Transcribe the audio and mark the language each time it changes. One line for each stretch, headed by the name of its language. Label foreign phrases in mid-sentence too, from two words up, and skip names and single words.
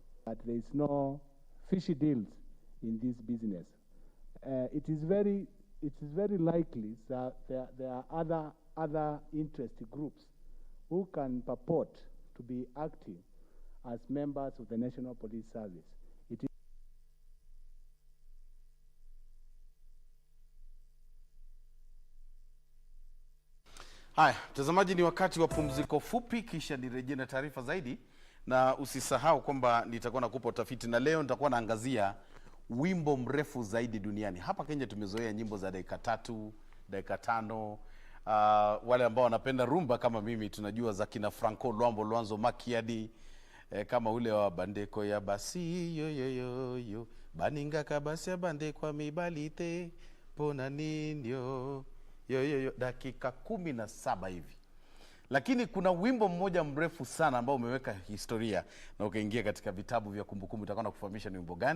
English: But there is no fishy deals in this business. It is very likely that there are other interest groups who can purport to be active as members of the National Police Service. It is
Swahili: Haya, mtazamaji, ni wakati wa pumziko fupi, kisha nirejee na taarifa zaidi, na usisahau kwamba nitakuwa nakupa utafiti, na leo nitakuwa naangazia wimbo mrefu zaidi duniani. Hapa Kenya tumezoea nyimbo za dakika 3, dakika 5. Wale ambao wanapenda rumba kama mimi tunajua za kina Franco Luambo Luanzo Makiadi, kama ule wa
Lingala: bandeko ya basi yo yo yo yo baninga kabasi ya bandeko ya mibalite pona ninyo yo yo yo,
Swahili: dakika 17 hivi. Lakini kuna wimbo mmoja mrefu sana ambao umeweka historia na ukaingia katika vitabu vya kumbukumbu. Nitakuwa nakufahamisha ni wimbo gani.